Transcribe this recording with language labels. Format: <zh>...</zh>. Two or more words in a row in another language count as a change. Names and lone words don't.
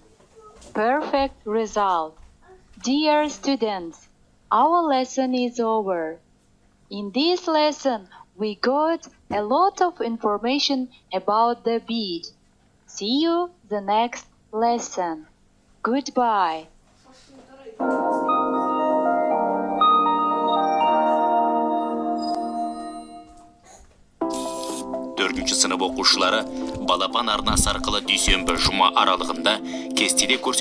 <en>Perfect result. Dear students, our lesson is over. In this lesson, we got a lot of information about the beach. See you the next lesson. Goodbye.</en> <kk>Төртінші сынып оқушылары балапан арнасы арқылы дүйсенбі жұма аралығында кестеде көрсетілген</kk>